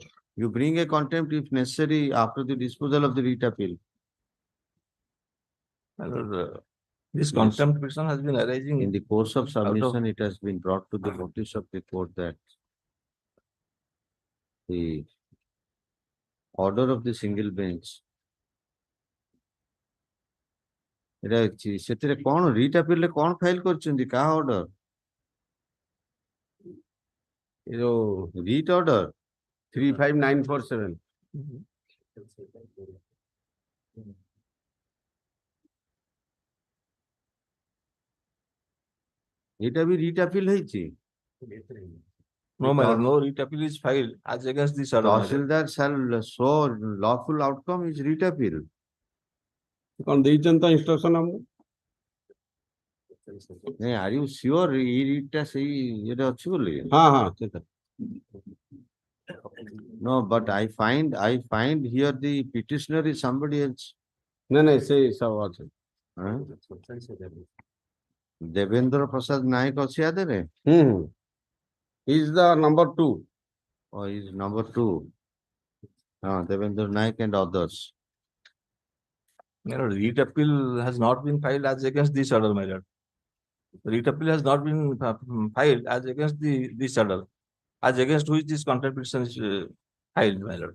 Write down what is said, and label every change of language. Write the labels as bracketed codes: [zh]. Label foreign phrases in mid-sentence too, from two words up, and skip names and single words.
[en] You bring a contempt if necessary after the disposal of the writ appeal. This contempt petition has been arising in the course of submission. It has been brought to the notice of the court that the order of the single bench. [or] ସେଥିରେ କଣ [en] writ appeal [or] ରେ କଣ ଫାଇଲ କରିଛନ୍ତି କାହା order? [en] Writ order 35947. [or] এটা ବି [en] writ appeal [or] ହେଇଛି? [en] No, my lord, no writ appeal is filed as against this order. Tahsildar shall show lawful outcome is writ appeal. [or] କଣ ଦେଇଛନ୍ତି ତ instruction ଆମକୁ? [en] Are you sure [or] ଏଇ writ ଟା ସେଇ ଇଏରେ ଅଛି ବୋଲି? ହଁ. [en] No, but I find here the petitioner is somebody else. [or] ନାଇଁ ସେଇ ସବୁ ଅଛି. Devendra Prasad Naik ଅଛି ଆ ଦେହରେ? [en] He is the number 2. Oh, he is number 2. Devendra Naik and others. My lord, writ appeal has not been filed as against this order, my lord. Writ appeal has not been filed as against this order, as against which this contempt petition is filed, my lord.